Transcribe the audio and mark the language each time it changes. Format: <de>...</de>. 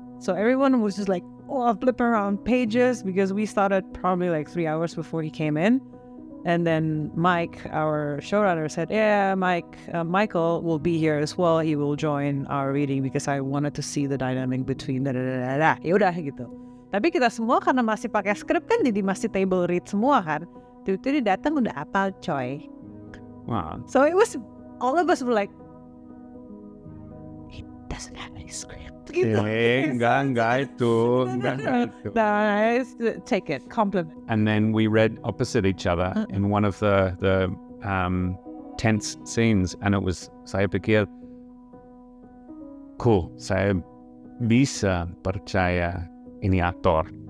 <en>So everyone was just like, I'll flip around pages because we started probably like 3 hours before he came in. And then Mike, our showrunner, said, yeah, Michael will be here as well. He will join our reading because I wanted to see the dynamic between</en> <id>Yaudah gitu. Tapi kita semua karena masih pakai script kan, jadi masih table read semua kan. Tiba-tiba dia datang udah apal coy. Wow.</id> <en>So it was, all of us were like, he doesn't have any script.</en> <id>Enggak itu.</id> <en>Nice, take it, compliment. And then we read opposite each other in one of the tense scenes, and it was,</en> <id>saya pikir, cool, saya bisa percaya ini aktor.</id>